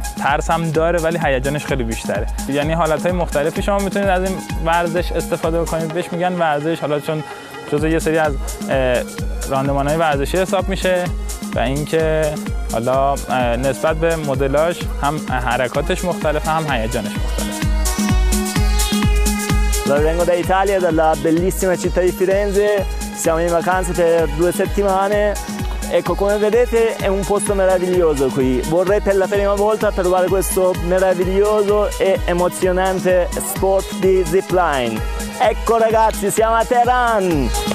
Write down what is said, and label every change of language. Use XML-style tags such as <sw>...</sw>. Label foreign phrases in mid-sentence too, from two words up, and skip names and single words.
<fa>ترس هم داره ولی هیجانش خیلی بیشتره. یعنی حالت‌های مختلفی شما میتونید از این ورزش استفاده بکنید. بهش میگن ورزش، حالا چون جزء یه سری از راندمان‌های ورزشی حساب میشه و اینکه حالا نسبت به مدلاش هم حرکاتش مختلفه هم هیجانش مختلفه.</fa> <it>Vengo da Italia, dalla bellissima città di Firenze, siamo in vacanza per 2 settimane. Ecco, come vedete è un posto meraviglioso qui. Vorrei per la prima volta provare questo meraviglioso e emozionante sport di zipline. Ecco ragazzi, siamo a Tehran!</it>